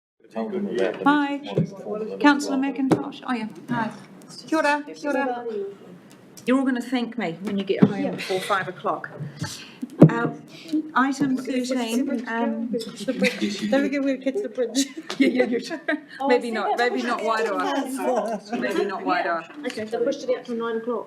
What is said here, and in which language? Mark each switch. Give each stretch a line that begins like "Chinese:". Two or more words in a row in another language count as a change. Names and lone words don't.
English: Hi, councillor McIntosh. Oh, yeah,
Māori: hi. Kia ora, kia ora.
English: You're all going to thank me when you get home before 5 o'clock. Item 13. Don't forget we'll catch the bridge. Maybe not Wairoa. Maybe not Wairoa. Okay, they pushed it out till 9 o'clock.